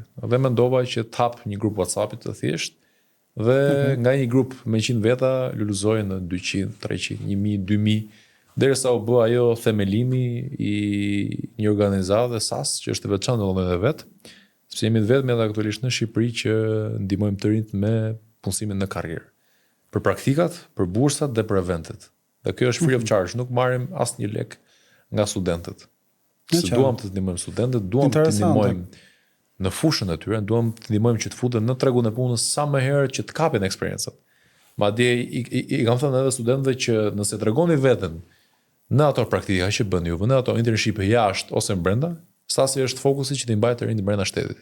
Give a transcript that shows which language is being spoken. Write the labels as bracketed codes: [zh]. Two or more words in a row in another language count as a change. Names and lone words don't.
[sq] Dhe mendova që të hap një grup WhatsApp-it të thjesht dhe nga një grup me 100 veta luluzoi në 200, 300, 1000, 2000, derisa u bë ajo themelimi i një organizate SAS që është e veçantë në vendin e vet, sepse jemi të vetëm edhe aktualisht në Shqipëri që ndihmojmë të rinjt me punësimin në karrierë. Për praktikat, për bursat dhe për eventet. Dhe kjo është [en] free of charge, [sq] nuk marrim asnjë lek nga studentët. Se duam të ndihmojmë studentët, duam të ndihmojmë në fushën e tyre, duam të ndihmojmë që të futen në tregun e punës sa më herët që të kapin eksperiencat. Madje i kam thënë edhe studentëve që nëse tregoni veten në ato praktika që bën ju, në ato internship jashtë ose brenda, sasi është fokusi që t'i mbajë të rinjt brenda shtetit.